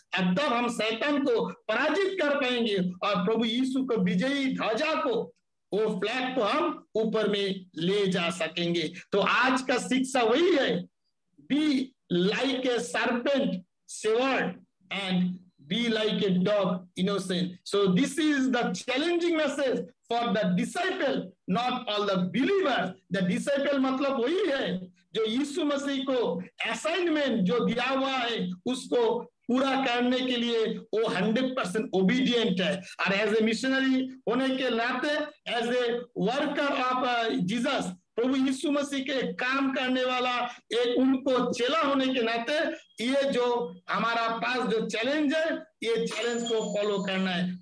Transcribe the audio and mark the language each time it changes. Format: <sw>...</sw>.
<hi>अब तब हम शैतान को पराजित कर पाएंगे और प्रभु यीशु को विजयी ध्वजा को, वो फ्लैग को हम ऊपर में ले जा सकेंगे। तो आज का शिक्षा वही है,</hi> <en>Be like a serpent shrewd and be like a dog, innocent. So this is the challenging message for the disciple, not all the believers.</en> <hi>The disciple मतलब वही है जो यीशु मसीह को असाइनमेंट जो दिया हुआ है उसको पूरा करने के लिए वो 100% ओबीडियंट है। और एज ए मिशनरी होने के नाते,</hi> <en>as a worker of Jesus,</en> <hi>प्रभु यीशु मसीह के काम करने वाला एक उनको चेला होने के नाते, ये जो हमारा पास जो चैलेंज है, ये चैलेंज को फॉलो करना है।</hi>